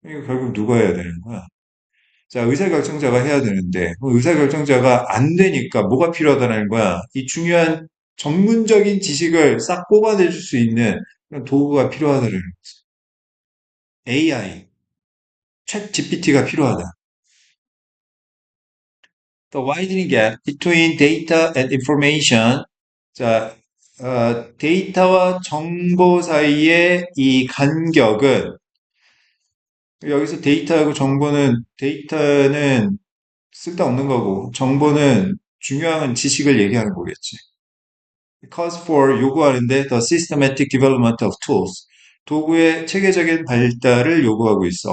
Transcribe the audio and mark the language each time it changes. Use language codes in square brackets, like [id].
[ko] 이거 결국 누가 해야 되는 거야? 자, 의사결정자가 해야 되는데 의사결정자가 안 되니까 뭐가 필요하다는 거야? 이 중요한 전문적인 지식을 싹 뽑아내줄 수 있는 그런 도구가 필요하다는 거지. AI, 챗 GPT가 필요하다. [en] The widening gap between data and information. [ko] 자, 데이터와 정보 사이의 이 간격은 여기서 데이터하고 정보는 데이터는 쓸데없는 거고 정보는 중요한 지식을 얘기하는 거겠지. [en] Calls for [ko] 요구하는데 [en] the systematic development of tools. [ko] 도구의 체계적인 발달을 요구하고 있어.